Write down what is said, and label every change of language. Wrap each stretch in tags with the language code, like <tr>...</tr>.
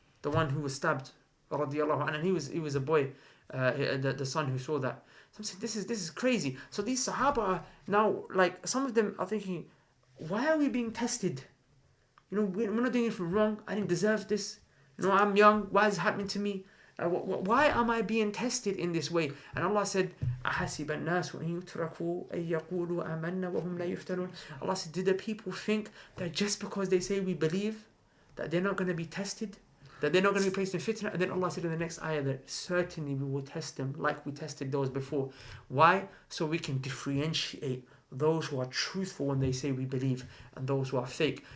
<en>The one who was stabbed, radiallahu anhu, and he was a boy, the son who saw that. So I'm saying this is crazy. So these Sahaba are now, like, some of them are thinking, why are we being tested? You know, we're not doing anything wrong. I didn't deserve this. You know, I'm young. Why is it happening to me? Why am I being tested in this way?</en> <ar>And Allah said, أَحَسِبَ النَّاسُ أَن يُتْرَكُوا أَن يَقُولُوا آمَنَّا وَهُمْ لَا يُفْتَنُونَ.</ar> <en>Allah said, did the people think that just because they say we believe, that they're not going to be tested? That they're not going to be placed in fitna? And then Allah said in the next ayah that certainly we will test them like we tested those before. Why? So we can differentiate those who are truthful when they say we believe and those who are fake.</en>